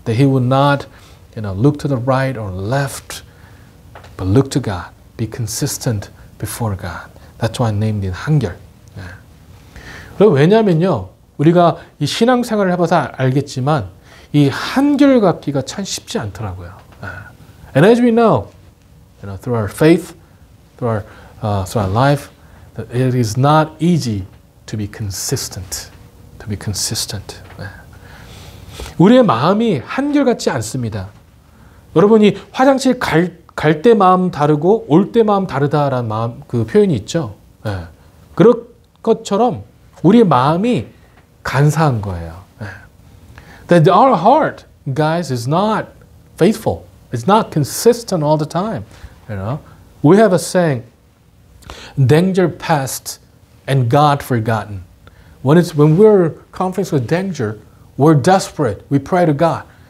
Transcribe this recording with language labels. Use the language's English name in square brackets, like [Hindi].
[English] That he would not, look to the right or left, but look to God. Be consistent before God. That's why I named it 한결. [Korean] 왜냐하면요, 우리가 이 신앙생활을 해봐서 알겠지만 이 한결 갖기가 참 쉽지 않더라고요. [English] And as we know, through our faith, through our life, that it is not easy to be consistent. To be consistent. [Korean] 우리의 마음이 한결같지 않습니다. 여러분이 화장실 갈 때 마음 다르고 올 때 마음 다르다라는 마음 그 표현이 있죠. 그런 것처럼 우리의 마음이 간사한 거예요. [English] That our heart, guys, is not faithful. It's not consistent all the time. We have a saying, danger past and God forgotten. When we're confronted with danger, we're desperate. We pray to God.